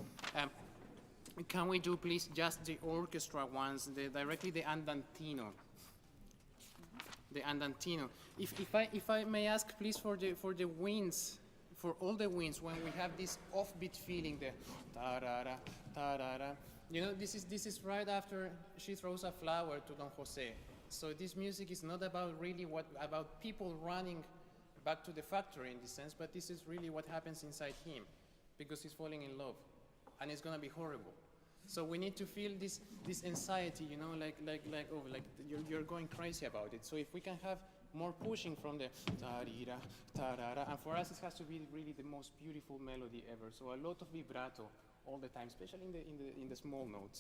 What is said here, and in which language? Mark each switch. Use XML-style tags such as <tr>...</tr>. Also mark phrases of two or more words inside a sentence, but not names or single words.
<en>Can we do, please, just the orchestra ones, directly the andantino? The andantino. If I may ask, please, for the winds, for all the winds, when we have this offbeat feeling, the ta-ra-ra, ta-ra-ra. You know, this is right after she throws a flower to Don Jose. So this music is not about really about people running back to the factory in this sense, but this is really what happens inside him, because he's falling in love, and it's gonna be horrible. So we need to feel this anxiety, you know, like you're going crazy about it. So if we can have more pushing from the ta-ri-ra, ta-ra-ra, and for us it has to be really the most beautiful melody ever. So a lot of vibrato all the time, especially in the small notes.</en>